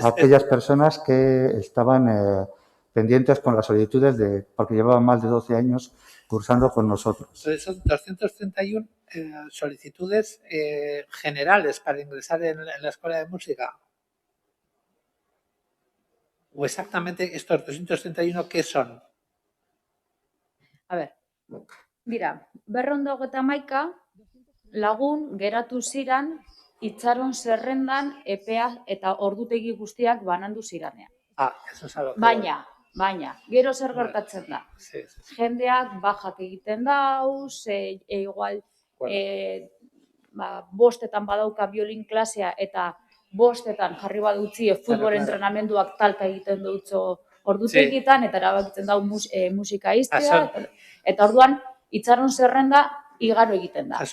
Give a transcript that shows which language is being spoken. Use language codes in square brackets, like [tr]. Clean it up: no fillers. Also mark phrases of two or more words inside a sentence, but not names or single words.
[es] a aquellas personas que estaban pendientes con las solicitudes porque llevaban más de 12 años cursando con nosotros. Entonces son 231 solicitudes generales para ingresar en la escuela de música. ¿O exactamente estos 231 qué son? [eu] A ber, dira, 231 lagun geratu ziran itxaron zerrendan epea eta ordutegi guztiak banandu ziranean. [es] Eso es algo que... [eu] Baina, gero zer gertatzen da. Sí. Jendeak bajak egiten dauz, igual bostetan badauka biolin klasea eta bostetan jarri badutzi futbol entrenamenduak talka egiten dutzo ordutegietan eta erabakitzen dau musika iztea eta orduan itxaron zerrenda igaro egiten da.